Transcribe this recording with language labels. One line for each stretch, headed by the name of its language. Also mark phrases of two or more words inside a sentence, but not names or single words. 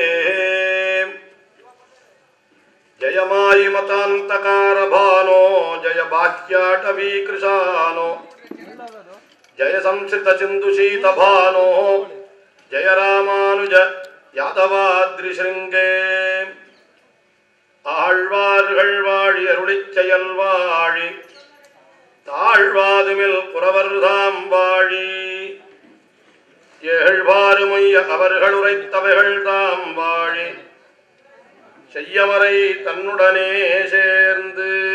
Sanskrit: जय मायिमतान्तकारभानो जय बाह्याटवीकृशानो जय संश्रितसिन्धुशीतभानो जय रामानुज यादवाद्रिशृङ्गे।
Tamil: ஆழ்வார்கள் வாழி அருளிச் செயல் வாழி தாழ்வாதுமில் புறவர்தாம் வாழி ஏழ்வாறுமைய அவர்கள் உரைத்தவைகள் தாம் வாழி செய்யமறை தன்னுடனே சேர்ந்து.